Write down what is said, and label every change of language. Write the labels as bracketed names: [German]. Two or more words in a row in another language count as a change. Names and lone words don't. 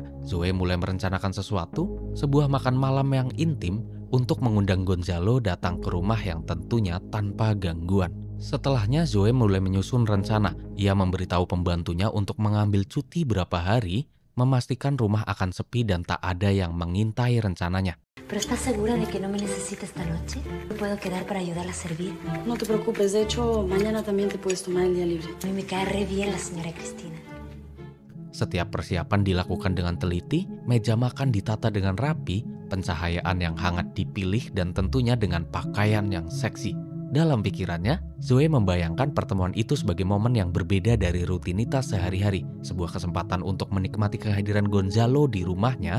[Indonesian] Zoe mulai merencanakan sesuatu, sebuah makan malam yang intim untuk mengundang Gonzalo datang ke rumah yang tentunya tanpa gangguan. Setelahnya Zoe mulai menyusun rencana. Ia memberitahu pembantunya untuk mengambil cuti berapa hari, memastikan rumah akan sepi dan tak ada yang mengintai rencananya. [Spanish] ¿Pero estás segura de que no me necesita esta noche? ¿Puedo quedar para ayudarla a servir? No te preocupes, de hecho, mañana también te puedes tomar el día libre. A mí me cae re bien la señora Cristina. [Indonesian] Setiap persiapan dilakukan dengan teliti, meja makan ditata dengan rapi, pencahayaan yang hangat dipilih, dan tentunya dengan pakaian yang seksi. Dalam pikirannya, Zoe membayangkan pertemuan itu sebagai momen yang berbeda dari rutinitas sehari-hari, sebuah kesempatan untuk menikmati kehadiran Gonzalo di rumahnya.